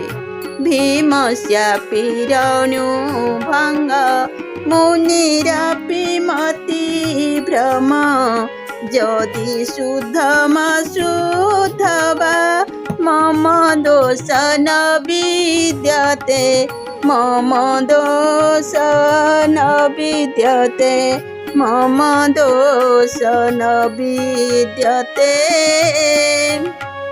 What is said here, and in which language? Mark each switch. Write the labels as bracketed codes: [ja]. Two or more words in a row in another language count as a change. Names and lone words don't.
[sa] ଭୀମସ୍ୟାପି ରଣୁଭଙ୍ଗ ମୁନିରପି ମତି ଭ୍ରମ, ଯଦି ଶୁଦ୍ଧମ ଶୁଦ୍ଧବା ମମ ଦୋଷ ନ ବିଦ୍ୟତେ, मम दोष न विद्यते, मम दोष न विद्यते।